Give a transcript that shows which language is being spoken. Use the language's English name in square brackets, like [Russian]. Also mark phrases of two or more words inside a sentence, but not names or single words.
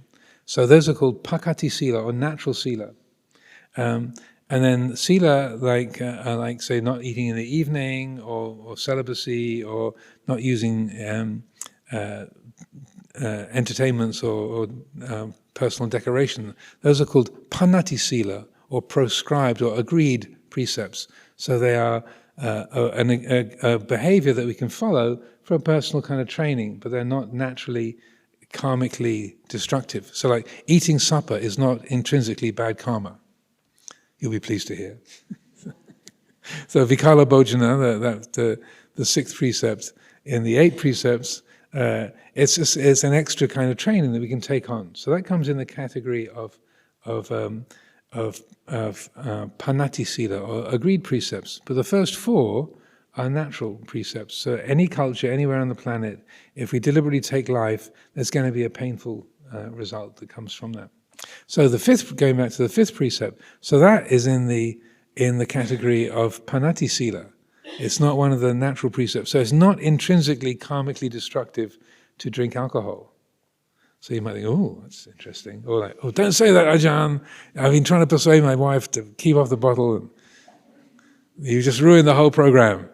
[English] So those are called [Pali] pakati sila, [English] or natural sila. And then sila, like say, not eating in the evening, or celibacy, or not using entertainments or personal decoration. Those are called [Pali] panati sila, [English] or proscribed or agreed precepts. So they are a behavior that we can follow for a personal kind of training, but they're not naturally karmically destructive. So like eating supper is not intrinsically bad karma. You'll be pleased to hear. So [Pali] vikala bhojana, [English] the sixth precept, in the 8 precepts, it's an extra kind of training that we can take on. So that comes in the category of [Pali] panati sila, [English] or agreed precepts. But the first 4 are natural precepts. So any culture, anywhere on the planet, if we deliberately take life, there's going to be a painful result that comes from that. So the 5th, going back to the 5th precept, so that is in the category of [Pali] panati sila. [English] It's not one of the natural precepts. So it's not intrinsically karmically destructive to drink alcohol. So you might think, oh, that's interesting. Or like, oh, don't say that, Ajahn. I've been trying to persuade my wife to keep off the bottle, and you just ruined the whole program.